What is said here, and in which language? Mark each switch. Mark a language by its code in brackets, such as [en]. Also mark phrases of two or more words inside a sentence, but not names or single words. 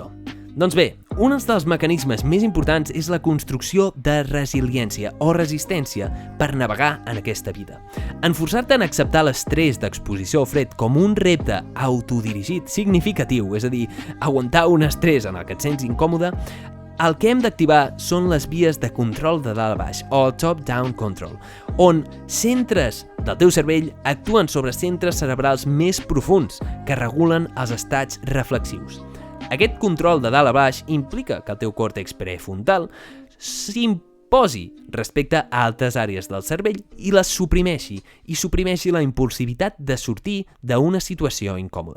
[ca] Doncs bé, un dels mecanismes més importants és la construcció de resiliència o resistència per navegar en aquesta vida. Enforçar-te en acceptar l'estrès d'exposició al fred com un repte autodirigit significatiu, és a dir, aguantar un estrès en el que et sents incòmode, el que hem d'activar són les vies de control de dalt a baix, o [en] top-down control, [ca] on centres del teu cervell actuen sobre centres cerebrals més profuns que regulen els estats reflexius. Aquest control de dalt a baix implica que el teu còrtex prefrontal posi respecte a altres àrees del cervell i les suprimeixi la impulsivitat de sortir d'una situació incòmoda.